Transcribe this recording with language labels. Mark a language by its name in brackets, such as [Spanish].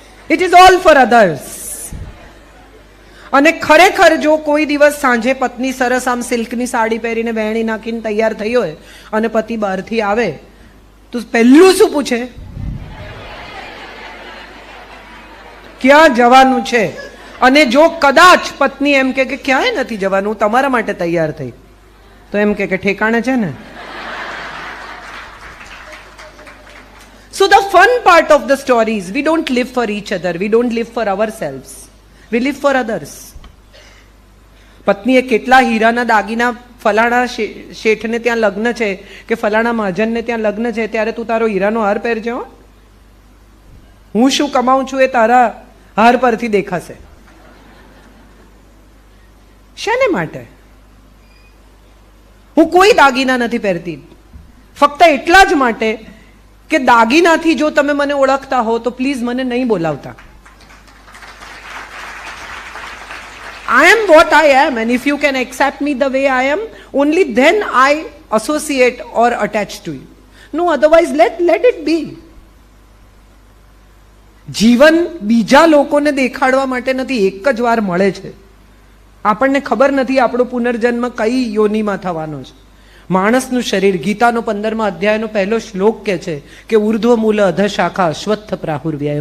[English] It is all for others. [Gujarati] અને ખરેખર જો કોઈ દિવસ સાંજે પત્ની સરસ આમ સિલ્કની સાડી પહેરીને વેણી નાખીને તૈયાર થઈ હોય અને પતિ બહારથી આવે તો પહેલું શું પૂછે? ક્યાં જવાનું છે? અને જો કદાચ પત્ની એમ કે ક્યાંય નથી જવાનું, તમારા માટે તૈયાર થઈ, તો એમ કે ઠેકાણે છે ને. [English] So the fun part of the story is we don't live for each other, we don't live for ourselves, we live for others. [Gujarati] પત્નીએ કેટલા હીરાના દાગીના ફલાણા શેઠને ત્યાં લગ્ન છે કે ફલાણા મહાજનને ત્યાં લગ્ન છે, ત્યારે તું તારો હીરાનો હાર પહેરજે હો, હું શું કમાઉં છું એ તારા હાર પરથી દેખાશે. શેને માટે? હું કોઈ દાગીના નથી પહેરતી, ફક્ત એટલા જ માટે કે દાગીનાથી જો તમે મને ઓળખતા હો તો પ્લીઝ મને નહીં બોલાવતા. [English] I am what I am, and if you can accept me the way I am, only then I associate or attach to you. No, otherwise let it be. [Gujarati] જીવન બીજા લોકોને દેખાડવા માટે નથી, એક જ વાર મળે છે. આપણને ખબર નથી આપણો પુનર્જન્મ કઈ યોનિમાં થવાનો છે, માણસનું શરીર, ગીતાનો 15મા અધ્યાયનો પહેલો શ્લોક કહે છે કે [Sanskrit] ઉર્ધ્વ મૂલ અધ શાખા અશ્વત્થ પ્રાહુર્વ્યાય.